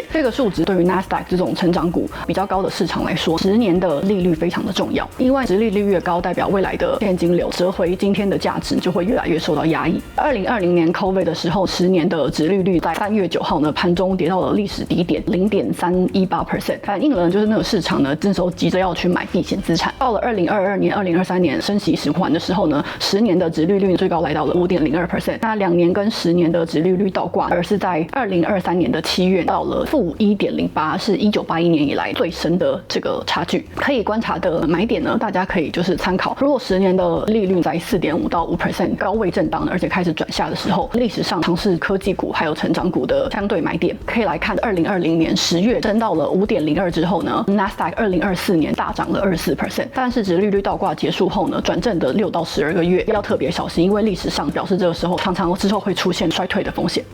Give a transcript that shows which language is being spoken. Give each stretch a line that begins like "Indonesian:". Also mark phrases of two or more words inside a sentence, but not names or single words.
Chinese: 這個數值對於 Nasdaq 這種成長股比較高的市場來說，10年的利率非常的重要，因為殖利率越高，代表未來的現金流折回今天的價值就會越來越受到壓抑。2020年 COVID 的時候，10年的殖利率在3月9號呢盤中跌到了歷史低點0.318%，反映了就是那個市場呢這時候急着要去買避險資產。到了2022年、2023年升息循環的時候呢，10年的殖利率最高來到了5.02%，那2年跟10年的殖利率倒掛，而是在2023年的7月到了-1.08%，是1981年以來最深的這個差距。可以觀察的買點呢，大家可以就是參考，如果10年的利率在4.5%到5%高位震盪，而且開始轉下的時候，歷史上嘗試科技股還有成長股的相對買點，可以來看2020年10月升到了5.02之後呢 ，Nasdaq 2024年大漲了24%，但是殖利率倒掛結束後呢，轉正的6到12個月要特別小心，因為歷史上表示這個時候常常之後會出現衰退的風險。